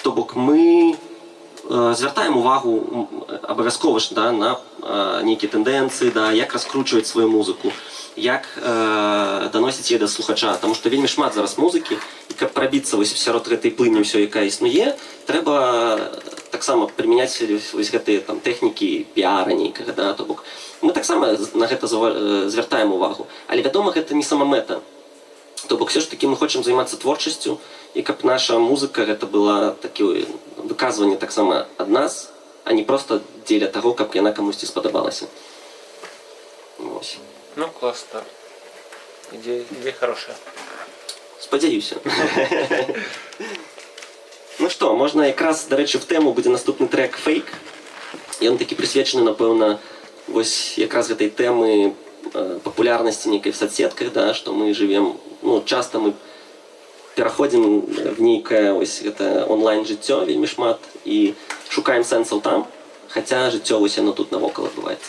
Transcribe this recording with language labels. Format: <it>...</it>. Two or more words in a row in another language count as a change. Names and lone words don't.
<be>То бок мы звяртаем увагу абавязкова ж да, на нейкія тэндэнцыі, да, як раскручваць сваю музыку, як даносіць яе да слухача, таму што вельмі шмат зараз музыкі, і каб прабіцца вось сярод гэтай плыні ўсё, якая існуе, трэба таксама прымяняць вось гэтыя там тэхнікі піара нейкага, да, то бок мы таксама на гэта звяртаем увагу, але вядома, гэта не самамэта. То бок все ж таки мы хочам займацца творчасцю, і каб наша музыка гэта была такі выказванне таксама ад нас, а не просто дзеля таго, каб яна камусьці спадабалася. Вось. Ну,</be> <ru>класс, да. Идея хорошая.</ru> <be>Спадзяюся. Ну што, можна якраз, дарэчы, в тэму будзе наступны трек «Фейк». Ён такі прысвечаны, напэўна, вось якраз гэтай тэмы папулярнасці нейкай в соцсетках, да, што мы жывем, ну, часта мы пераходзім в нейкае вось гэта онлайн-жыццё вельмі шмат і шукаем сэнсаў там, хаця жыццё вось яно тут навокал адбываецца.</be>